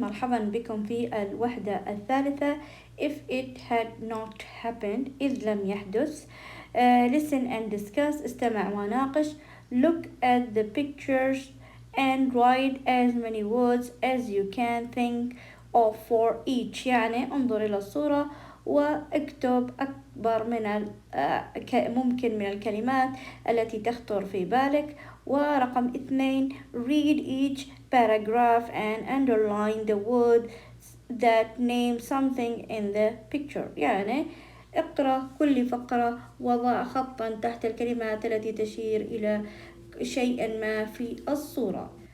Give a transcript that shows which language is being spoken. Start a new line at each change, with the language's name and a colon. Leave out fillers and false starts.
Arabic: مرحبا بكم في الوحده الثالثه.
English: If it had not happened
Arabic: إذ لم يحدث.
English: Listen and discuss.
Arabic: استمع وناقش.
English: Look at the pictures and write as many words as you can think of for each.
Arabic: يعني انظر إلى الصورة واكتب أكبر من ممكن من الكلمات التي تخطر في بالك. ورقم 2
English: read each paragraph and underline the word that name something in the picture.
Arabic: يعني اقرأ كل فقرة وضع خطا تحت الكلمات التي تشير إلى شيء ما في الصورة.